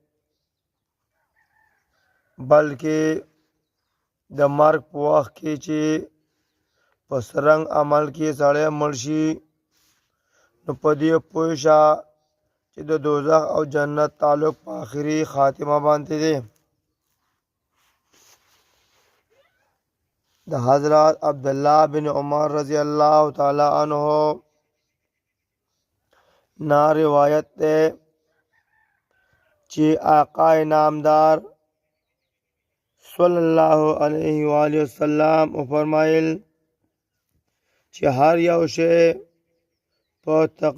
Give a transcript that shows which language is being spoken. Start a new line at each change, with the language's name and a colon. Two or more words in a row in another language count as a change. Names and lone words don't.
Pashto: بلکې د مرګ په وخت کې چې په سرنګ عمل کې سړی مړ شي نو په دې پوه شه چې د دوزخ او جنت تعلق په آخري خاتمه باندې دی. د حضرت عبداللہ بن عمر
Arabic: رضی اللہ تعالی عنہ
Pashto: نا
Urdu: روایت ہے
Pashto: چې آقا نامدار
Arabic: صلی اللہ علیہ وآلہ وسلم
Pashto: فرمایل چې هر یو شی په